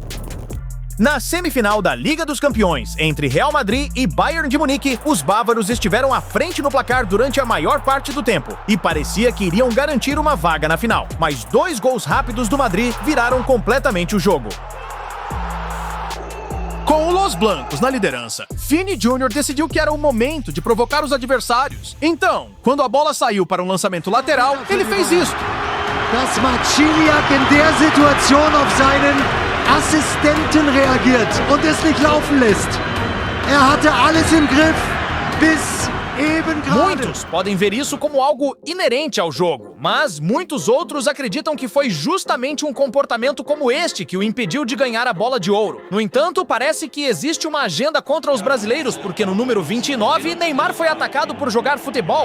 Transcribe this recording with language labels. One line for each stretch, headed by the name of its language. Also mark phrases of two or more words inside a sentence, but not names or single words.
Portuguese: Na semifinal da Liga dos Campeões, entre Real Madrid e Bayern de Munique, os bávaros estiveram à frente no placar durante a maior parte do tempo e parecia que iriam garantir uma vaga na final. Mas 2 gols rápidos do Madrid viraram completamente o jogo. Com o Los Blancos na liderança, Vini Júnior decidiu que era o momento de provocar os adversários. Então, quando a bola saiu para um lançamento lateral, ele fez isso.
German: Dass Marciniak in der Situation auf seinen Assistenten reagiert und es nicht laufen lässt. Hatte alles im Griff bis eben gerade.
Portuguese: Muitos podem ver isso como algo inerente ao jogo, mas muitos outros acreditam que foi justamente um comportamento como este que o impediu de ganhar a bola de ouro. No entanto, parece que existe uma agenda contra os brasileiros, porque no número 29, Neymar foi atacado por jogar futebol.